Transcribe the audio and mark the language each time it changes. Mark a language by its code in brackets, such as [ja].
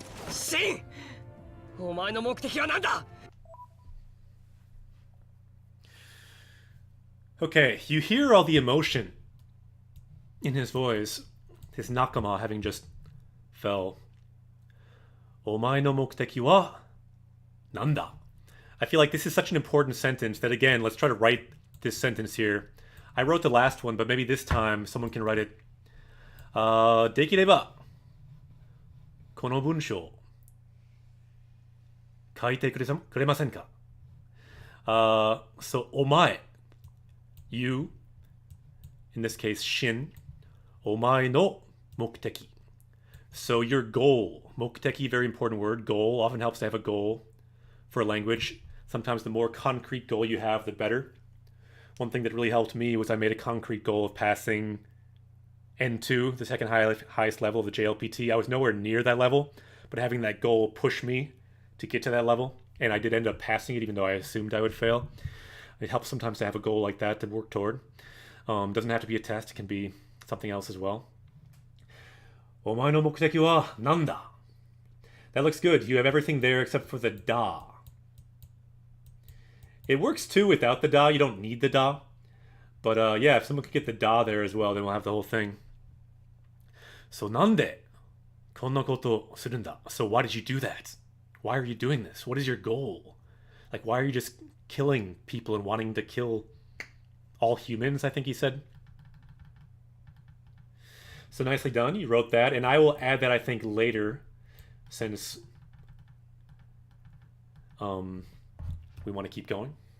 [ja] シン、お前の目的は何だ? [en] Okay, you hear all the emotion in his voice. His nakama having just fell. [ja] お前の目的はなんだ? [en] I feel like this is such an important sentence that, again, let's try to write this sentence here. I wrote the last one, but maybe this time someone can write it. [ja] できればこの文章書いてくれませんか? [en] So お前 you, in this case, Shin, [ja] お前の目的. [en] So your goal, 目的, very important word. Goal often helps to have a goal for a language. Sometimes the more concrete goal you have, the better. One thing that really helped me was I made a concrete goal of passing N2, the second highest level of the JLPT. I was nowhere near that level, but having that goal push me to get to that level, and I did end up passing it even though I assumed I would fail. It helps sometimes to have a goal like that to work toward. Doesn't have to be a test, it can be something else as well. [ja] お前の目的は何だ? [en] That looks good. You have everything there except for the da. It works too without the da. You don't need the da. But yeah, if someone could get the da there as well, then we'll have the whole thing. [ja] So なんでこんなことするんだ? [en] So why did you do that? Why are you doing this? What is your goal? Like, why are you just killing people and wanting to kill all humans, I think he said. So nicely done. You wrote that. And I will add that, I think, later, since we want to keep going.